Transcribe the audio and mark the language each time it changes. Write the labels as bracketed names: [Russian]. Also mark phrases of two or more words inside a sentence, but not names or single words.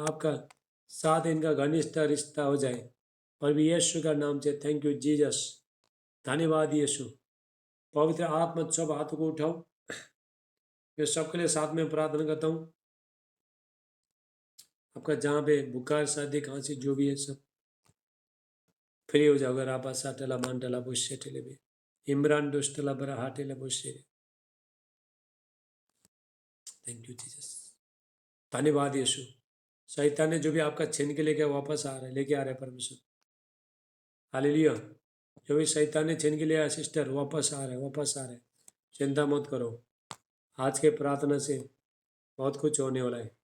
[Hindi] आपका साथ इनका घनिष्ठ रिश्ता हो जाए। प्रभु यीशु का नाम से [English] Thank you Jesus. [Hindi] धन्यवाद यीशु। पवित्र आत्मा सब हाथों को उठाओ। मैं सबके लिए साथ में प्रार्थना करता हूँ। आपका जहाँ पे बुखार सर्दी खांसी जो भी है सब फ्री हो जाओ। अगर आप साटला मांडला बुशे टेले भी इमरान दुष्टला बरा हाटेला बुशे। [English] Thank you Jesus. [Hindi] धन्यवाद यीशु। शैतान ने जो भी आपका छीन के लेके वापस आ रहा है, लेके आ रहा है परमेश्वर। हालेलुया। जो भी शैतान ने छीन के लिया सिस्टर वापस आ रहा है, वापस आ रहा है। चिंता मत करो। आज के प्रार्थना से बहुत कुछ होने वाला है।